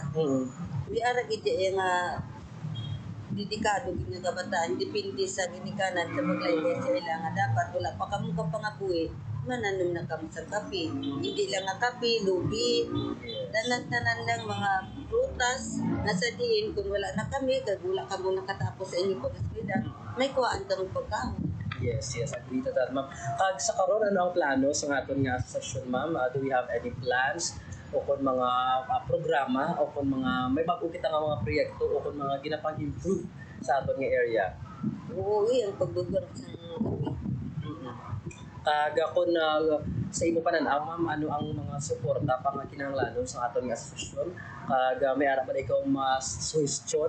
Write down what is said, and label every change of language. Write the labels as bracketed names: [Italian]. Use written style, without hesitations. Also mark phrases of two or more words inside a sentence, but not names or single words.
[Hiligaynon] May aragin niya nga dedikado gid nga kabataan depende sa ginikanan sa paglaylo sa ila nga dapat wala pa kamo ka pangabuhi mananom na kamo sa kape. Hindi lang nga kape, lubi, tanan-tanan lang mga prutas nasa diin kung wala na kami kag wala kamo nakatapos sa inyong pag-eskwela may kuhaan kamo pagkaon. [English] Yes, agree to that, ma'am. [Hiligaynon] Sa karon ano ang plano sa aton nga asosasyon, ma'am? [English] Do we have any plans [Hiligaynon] o kung mga programa o kung mga may bago kita nga mga proyekto o kung mga ginapang-improve sa aton nga area? Oo, ang pagbubuhat sa kape. Kung sa imo pananaw ma'am, ano ang mga suporta pa nga kinahanglanon sa aton nga asosasyon kag may ara man ikaw mas suhestyon?